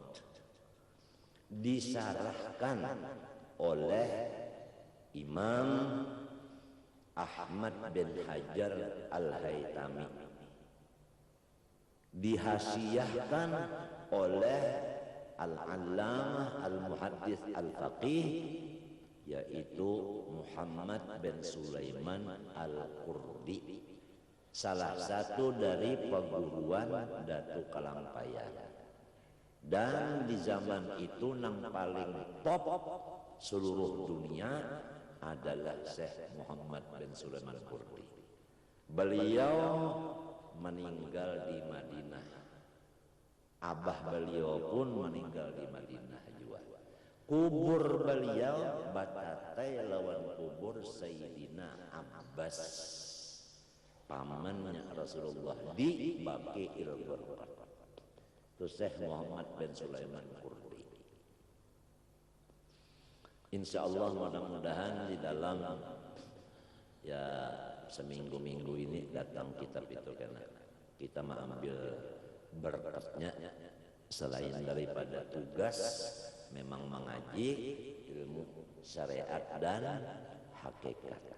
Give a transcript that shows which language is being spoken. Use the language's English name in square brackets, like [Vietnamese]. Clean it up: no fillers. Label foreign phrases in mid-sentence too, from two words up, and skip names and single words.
[Indonesian] disarahkan oleh Imam Ahmad bin Hajar Al-Haytami, dihasiahkan oleh Al-Allamah Al-Muhaddits Al-Faqih, yaitu Muhammad bin Sulaiman Al-Qurdi, salah satu dari perguruan Datu Kalampayan. Dan di zaman itu yang paling top seluruh dunia adalah Syekh Muhammad bin Sulaiman Qurdi. Beliau meninggal di Madinah. Abah beliau pun meninggal di Madinah juga. [Banjar] Kubur beliau batatai lawan kubur Sayyidina Abbas, [Indonesian] pamannya Rasulullah, di Baqi'il Gharqad. Itu Syekh Muhammad bin Sulaiman Qurdi. [Arabic] إن شاء الله [Indonesian] mudah-mudahan di dalam ya seminggu-minggu ini datang kitab itu, karena kita mengambil berkatnya selain daripada tugas memang mengaji ilmu syariat dan hakikat.